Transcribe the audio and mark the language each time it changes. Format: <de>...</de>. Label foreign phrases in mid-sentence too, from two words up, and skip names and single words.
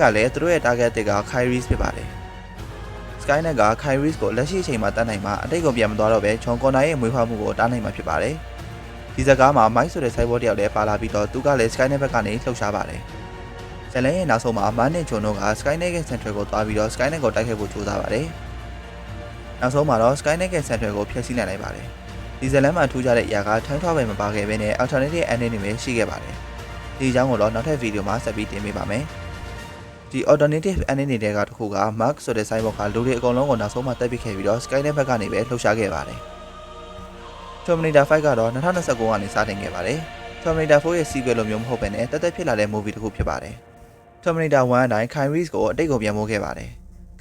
<my>လည်းသူတို့ရဲ့ target က Kyrie's ဖြစ်ပါတယ်။ Skynet က Kyrie's ကိုလက်ရှိအချိန်မှာတတ်နိုင်မှာအတိတ်ကိုပြန်မသွားတော့ပဲ John Connor ရဲ့မွေးဖွားမှုကိုတားနိုင်မှာဖြစ်ပါတယ်။ဒီဇာတ်ကားမှာ Mike ဆိုတဲ့ cyborg တယောက်လည်းပါလာပြီးတော့သူက လည်း Skynet ဘက်ကနေလှုပ်ရှားပါတယ်။ဇလန်ရဲ့နောက်ဆုံးမှာမန်နဲ့ဂျွန်တို့က Skynet ရဲ့ Central ကိုသွားပြီးတော့ Skynet ကိုတိုက်ခိုက်ဖို့ကြိုးစားပါတယ်။နောက်ဆုံးမှာ တော့ Skynet ရဲ့ Central ကိုဖျက်ဆီးနိုင်ပါတယ်။ဒီဇလန်မှာထူးခြားတဲ့အရာက</my> <en>time travel</en> <my>မပါခဲ့ဘဲနဲ့</my> <en>alternative ending</en> <my>တွေပဲရှိခဲ့ပါတယ်။ဒီအကြောင်းကိုတော့နောက်ထပ်ဗီဒီယိုမှာဆက်ပြီးတင်ပေးပါမယ်။ဒီ</my> <en>alternative ending</en> <my>တွေကတစ်ခုက Mark ဆိုတဲ့ cyborg ကလူတွေအကုန်လုံးကိုနောက်ဆုံးမှာတပ်ပစ်ခဲ့ပြီးတော့ Skynet ဘက်ကနေပဲလှုပ်ရှားခဲ့ပါတယ်။ Terminator 5ကတော့2029ကနေစတင်ခဲ့ပါတယ်။ Terminator 4ရဲ့ sequel လိုမျိုးမဟုတ်ဘဲနဲ့တက်ဖြစ်လာတဲ့ movie တစ်ခုဖြစ်ပါတယ်။ Terminator 1အတိုင်း Kyrie's ကိုအတိတ်ကိုပြန်မိုးခဲ့ပါတယ်။</my>